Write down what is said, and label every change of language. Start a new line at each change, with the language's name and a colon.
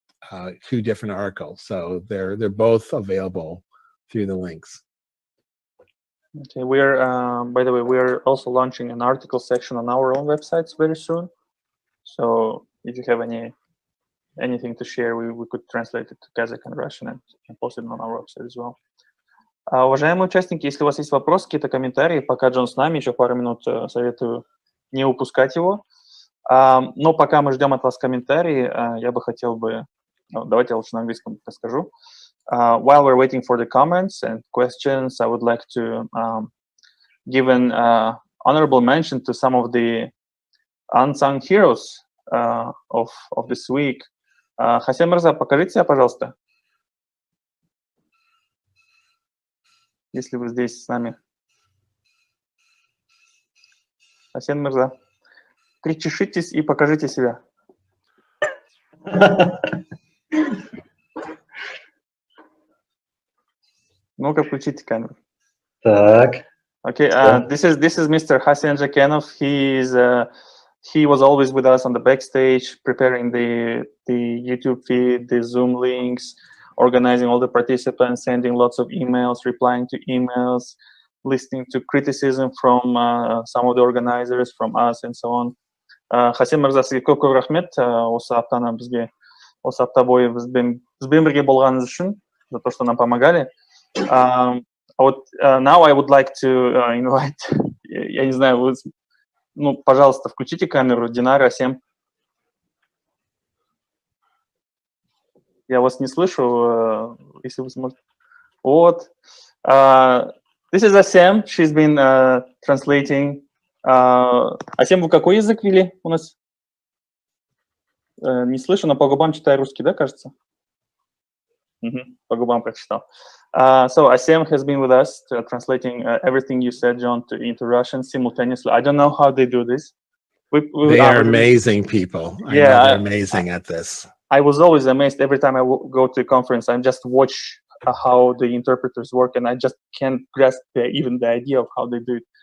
English: 2 different articles, so they're both available through the links. Okay, we're by the way, we're also launching an article section on our own websites very soon. So if you have anything to share, we could translate it to Kazakh and Russian and post it on our website as well.
Russian: Уважаемые участники, если у вас есть вопросы, какие-то комментарии, пока Джон с нами, еще пару минут советую не упускать его. Но пока мы ждем от вас комментарии, я бы хотел бы, давайте я лучше на английском расскажу.
English: While we're waiting for the comments and questions, I would like to give an honorable mention to some of the unsung heroes of this week.
Russian: Хасен Мирза, покажите себя, пожалуйста, если вы здесь с нами. Хасен Мирза, причешитесь и покажите себя. Ну-ка, включите камеру. Так.
English: Okay, this is Mr. Hasan Jakenov. He was always with us on the backstage, preparing the YouTube feed, the Zoom links, organizing all the participants, sending lots of emails, replying to emails, listening to criticism from some of the organizers, from us, and so on.
Kazakh: Хасен Мырза, сізге көп рахмет осы аптаны бізге, осы апта бойы бізбен бірге болғаныңыз үшін,
Russian: за то, что нам помогали.
English: Now I would like to invite,
Russian: я не знаю, ну, пожалуйста, включите камеру, Динара, Асем. Я вас не слышу, если вы сможете.
English: Вот. This is Asem. She's been translating.
Russian: Асем, вы какой язык вели у нас? Не слышу, но по губам читаю русский, да, кажется? По губам прочитал.
English: So Asem has been with us translating everything you said, John, into Russian simultaneously. I don't know how they do this. They are amazing people. I know they're amazing at this. I was always amazed every time I go to a conference. I just watch how the interpreters work, and I just can't grasp even the idea of how they do it.